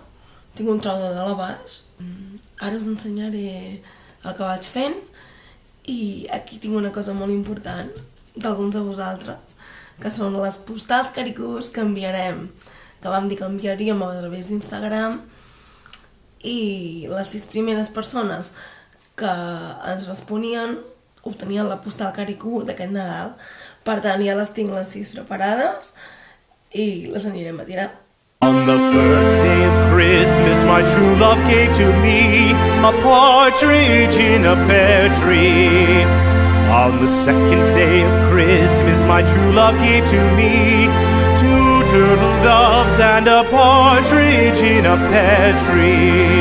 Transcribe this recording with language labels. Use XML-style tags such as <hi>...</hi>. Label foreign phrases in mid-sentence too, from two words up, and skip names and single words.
<ca>Tinc un trau de dalt a baix. Ara us ensenyaré el que vaig fent i aquí tinc una cosa molt important d'alguns de vosaltres, que són les postals, caricos, que enviarem, que vam dir que enviaríem a través d'Instagram, i les 6 primeres persones que ens responien obtenien la postal caricú d'aquest Nadal. Per tant, ja les tinc les 6 preparades i les anirem a tirar.</ca> <en>On the first day of Christmas, my true love gave to me a partridge in a pear tree. On the second day of Christmas, my true love gave to me 2 turtle doves and a partridge in a pear tree.</en>